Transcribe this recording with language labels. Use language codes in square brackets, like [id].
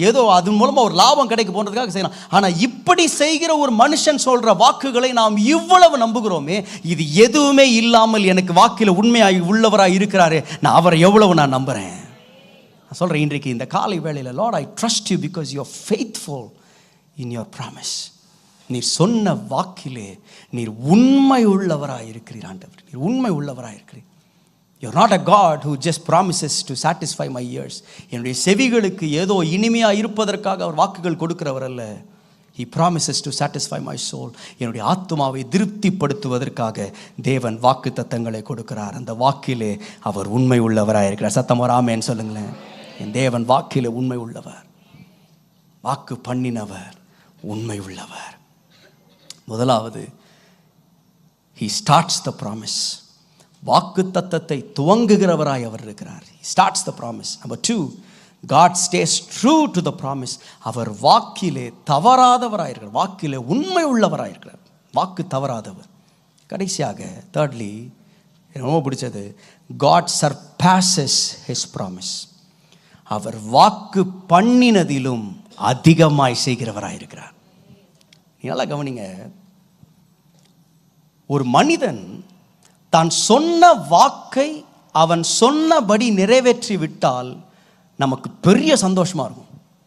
[ta] ஏதோ அதன் மூலமாக ஒரு லாபம் கிடைக்க போன்றதுக்காக செய்கிறான். ஆனால் இப்படி செய்கிற ஒரு மனுஷன் சொல்கிற வாக்குகளை நாம் இவ்வளவு நம்புகிறோமே, இது எதுவுமே இல்லாமல் எனக்கு வாக்கில் உண்மையாகி உள்ளவராக இருக்கிறாரு, நான் அவரை எவ்வளவு நான் நம்புகிறேன். நான் சொல்கிறேன், இன்றைக்கு இந்த காலை வேளையில், [en] Lord I trust you because you are faithful in your promise. [ta] நீர் சொன்ன வாக்கிலே நீர் உண்மை உள்ளவராக இருக்கிறீர் ஆண்டவர். நீர் உண்மை உள்ளவராக இருக்கிறீர். [en] You're not a God who just promises to satisfy my ears. [ta] என்னுடைய செவிகளுக்கு ஏதோ இனிமையாக இருப்பதற்காக அவர் வாக்குகள் கொடுக்கிறவர் அல்ல. [en] He promises to satisfy my soul. [ta] என்னுடைய ஆத்துமாவை திருப்திப்படுத்துவதற்காக தேவன் வாக்கு தத்தங்களை கொடுக்கிறார். அந்த வாக்கிலே அவர் உண்மை உள்ளவராக இருக்கிறார். சத்தம் ஒரு ஆமென் சொல்லுங்களேன். என் தேவன் வாக்கிலே உண்மை உள்ளவர், வாக்கு பண்ணினவர், உண்மை உள்ளவர். முதலாவது, [en] he starts the promise. [ta] வாக்கு தத்தத்தை துவங்குகிறவராய் அவர் இருக்கிறார். [en] He starts the promise. Number 2, God stays true to the promise. [ta] அவர் வாக்கிலே தவறாதவராய் இருக்கிறார். வாக்கிலே உண்மை உள்ளவராய் இருக்கிறார். வாக்கு தவறாதவர். கடைசியாக [en] thirdly, [ta] ரொம்ப பிடிச்சது, [en] God surpasses his promise. [ta] அவர் வாக்கு பண்ணினதிலும் அதிகமாய் செய்கிறவராய் இருக்கிறார். நல்லா கவனிங்க, ஒரு மனிதன் தான் சொன்ன வாக்கை அவன் சொன்னபடி நிறைவேற்றி விட்டால் நமக்கு பெரிய சந்தோஷமாக இருக்கும்.